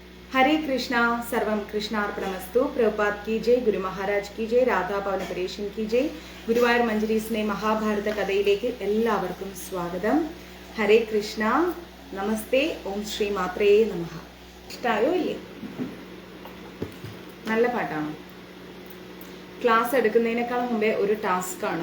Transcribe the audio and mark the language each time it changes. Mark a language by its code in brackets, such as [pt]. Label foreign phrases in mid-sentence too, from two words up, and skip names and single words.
[sa] हरे कृष्णा सर्वम कृष्णार्पणमस्तु। [hi] प्रभुपाद की जय, गुरु महाराज की जय, രാധാ പവനപരേഷൻ की जय। [ml] ഗുരുവായൂർ മഞ്ജരീസിനെ മഹാഭാരത കഥയിലേക്ക് എല്ലാവർക്കും സ്വാഗതം. [sa] ഹരേ കൃഷ്ണ, നമസ്തേ, ഓം ശ്രീ മാത്രേ നമഃ. [ml] ഇഷ്ടായോ ഇല്ലേ? നല്ല പാട്ടാണ്. ക്ലാസ് എടുക്കുന്നതിനേക്കാൾ മുമ്പേ ഒരു ടാസ്ക്കാണ്.